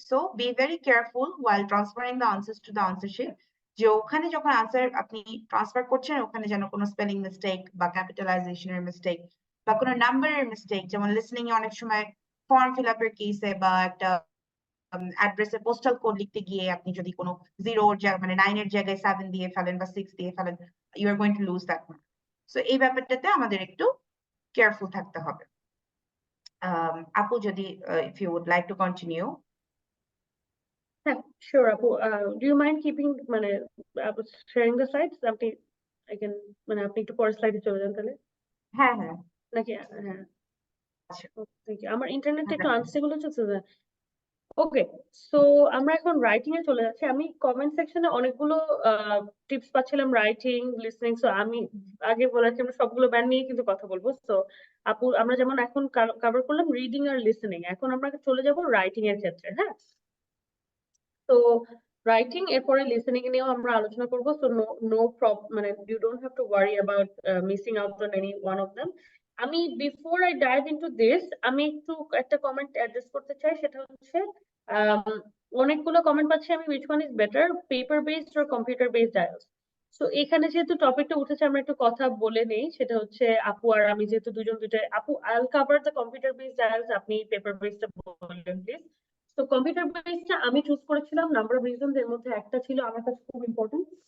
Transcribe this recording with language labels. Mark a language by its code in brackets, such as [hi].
[en] so be very careful while transferring the answers to the answer sheet, [bn] যে ওখানে যখন answer আপনি transfer করছেন ওখানে যেন কোনো স্পেলিং মিস্টেক বা ক্যাপিটালাইজেশনের মিস্টেক বা কোনো নাম্বারের মিস্টেক, যেমন লিসেনিং এ অনেক সময় ফর্ম ফিল আপের কেসে বা একটা অ্যাড্রেসে পোস্টাল কোড লিখতে গিয়ে আপনি যদি কোনো 0 মানে 9 এর জায়গায় 7 দিয়ে ফেলেন বা 6 দিয়ে ফেলেন, [en] You are going to lose that mark. [bn] So এই ব্যাপারটাতে আমাদের একটু কেয়ারফুল থাকতে হবে। আপু, যদি if you would like to continue. হ্যাঁ, শিওর আপু। [en] do you mind keeping, [bn] মানে শেয়ারিং দ্য স্লাইডস? আপনি আই ক্যান, মানে আপনি একটু পরের স্লাইডে চলে যান তাহলে, হ্যাঁ, হ্যাঁ, নাকি? হ্যাঁ, আচ্ছা, থ্যাংক ইউ। আমার ইন্টারনেটটা একটু হ্যাঁ, আনস্টেবল হচ্ছে। ওকে, সো আমরা এখন রাইটিং এ চলে যাচ্ছি। আমি কমেন্ট সেকশনে অনেকগুলো টিপস পাচ্ছিলাম, রাইটিং, লিসনিং। সো আমি আগে বলেছি আমরা সবগুলো ব্যান্ড নিয়ে কিন্তু কথা বলবো। সো আপু, আমরা যেমন এখন কভার করলাম রিডিং আর লিসনিং, এখন আমরা চলে যাব রাইটিং এর ক্ষেত্রে। হ্যাঁ, তো রাইটিং এরপরে লিসেনিং নিয়েও আমরা আলোচনা করব। [en] So no problem, মানে you don't have to worry about missing out on any one of them. [bn] আমি [en] before I dive into this, [bn] আমি একটু একটা কমেন্ট অ্যাড্রেস করতে চাই। সেটা হচ্ছে অনেকগুলো কমেন্ট পাচ্ছি আমি, [en] which one is better, paper based or computer based IELTS? [bn] So এখানে যেহেতু টপিকটা উঠেছে, আমরা একটু কথা বলে নেই। সেটা হচ্ছে আপু আর আমি যেহেতু দুজন দুইটা, আপু আইল cover the computer based IELTS, আপনি পেপার বেসড বললেন প্লিজ। তো কম্পিউটার বেসটা আমি চুজ করেছিলাম নাম্বার অফ রিজনস, এর মধ্যে একটা ছিল আমার কাছে খুব ইম্পর্টেন্ট।